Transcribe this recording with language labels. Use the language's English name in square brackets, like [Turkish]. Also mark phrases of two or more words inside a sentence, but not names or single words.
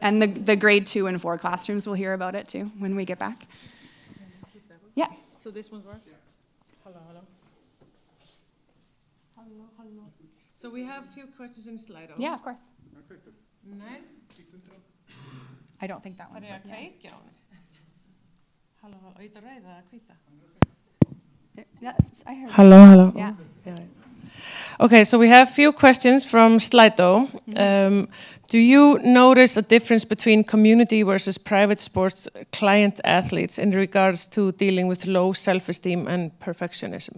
[English] And the grade 2 and 4 classrooms will hear about it too when we get back. Yeah. So this one's working? Hello, hello. Hello, hello. So we have a few questions in Slido. Yeah, of course. Nej. I don't think that one's [Icelandic] Var det [English] working. [Icelandic] kveikja á henni? Halló, halló. Ít að rauða eða hvíta? [English] I heard. Hello, hello. Yeah. Okay, so we have a few questions from Slido. Do you notice a difference between community versus private sports client athletes in regards to dealing with low self-esteem and perfectionism?